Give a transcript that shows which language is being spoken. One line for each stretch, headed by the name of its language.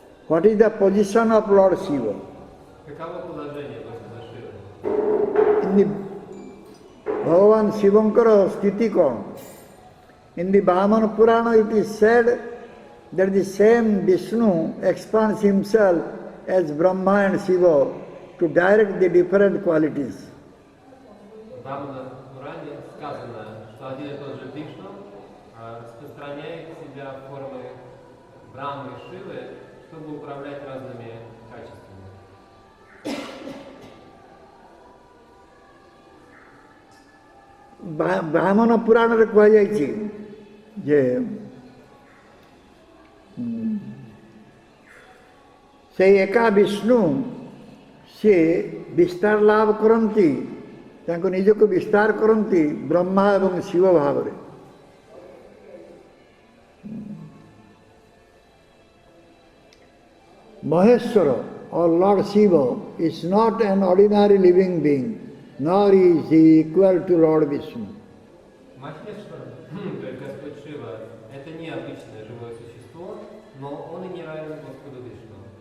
English: What is the position of Lord Shiva?
Russian: Каково положение Господа Шивы?
Odia: भगवान शिवଙ୍କର ସ୍ଥିତି କ'ଣ?
English: In the Vamana Purana it is said that the same Vishnu expands himself as Brahma and Shiva to direct the different qualities.
Russian: В Вамана Пуране сказано, что один и тот же Вишну распространяет себя в формы Брахмы и Шивы, чтобы управлять разными качествами.
Odia: ବ୍ରାହ୍ମଣ ପୁରାଣରେ କୁହାଯାଇଛି ଯେ ସେଇ ଏକା ବିଷ୍ଣୁ ସିଏ ବିସ୍ତାର ଲାଭ କରନ୍ତି, ତାଙ୍କୁ ନିଜକୁ ବିସ୍ତାର କରନ୍ତି ବ୍ରହ୍ମା ଏବଂ ଶିବ ଭାବରେ।
English: Maheshwara or Lord Shiva is not an ordinary living being, nor is he equal to Lord Vishnu.
Russian: Махешвара, то есть Господь Шива, это необычное живое существо, но он и не равен Господу Вишну.